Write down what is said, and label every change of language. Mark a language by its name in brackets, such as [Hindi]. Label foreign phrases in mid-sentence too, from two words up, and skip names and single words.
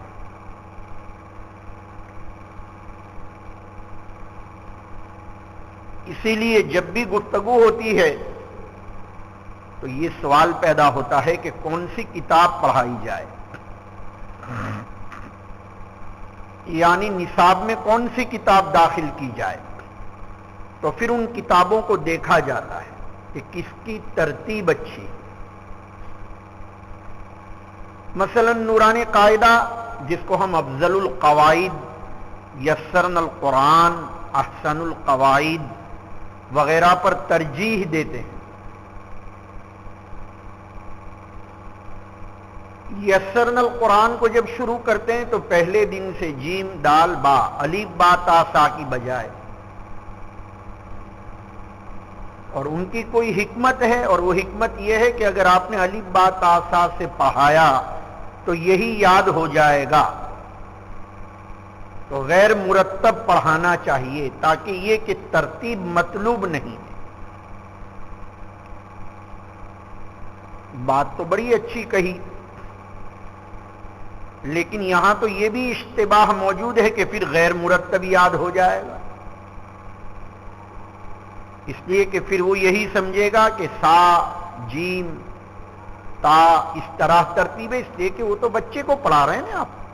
[Urdu] اسی لیے جب بھی گفتگو ہوتی ہے تو یہ سوال پیدا ہوتا ہے کہ کون سی کتاب پڑھائی جائے، یعنی نصاب میں کون سی کتاب داخل کی جائے۔ تو پھر ان کتابوں کو دیکھا جاتا ہے کہ کس کی ترتیب اچھی۔ مثلا نورانی قاعدہ جس کو ہم افضل القواعد، یسرن القرآن، احسن القواعد وغیرہ پر ترجیح دیتے ہیں، یسرن القرآن کو جب شروع کرتے ہیں تو پہلے دن سے جیم دال با، الف با تا سا کی بجائے، اور ان کی کوئی حکمت ہے، اور وہ حکمت یہ ہے کہ اگر آپ نے الف با تا سا سے پڑھایا تو یہی یاد ہو جائے گا، تو غیر مرتب پڑھانا چاہیے، تاکہ یہ کہ ترتیب مطلوب نہیں ہے۔ بات تو بڑی اچھی کہی، لیکن یہاں تو یہ بھی اشتباہ موجود ہے کہ پھر غیر مرتب یاد ہو جائے گا، اس لیے کہ پھر وہ یہی سمجھے گا کہ سا جیم تا اس طرح ترتیب ہے، اس لیے کہ وہ تو بچے کو پڑھا رہے ہیں نا آپ۔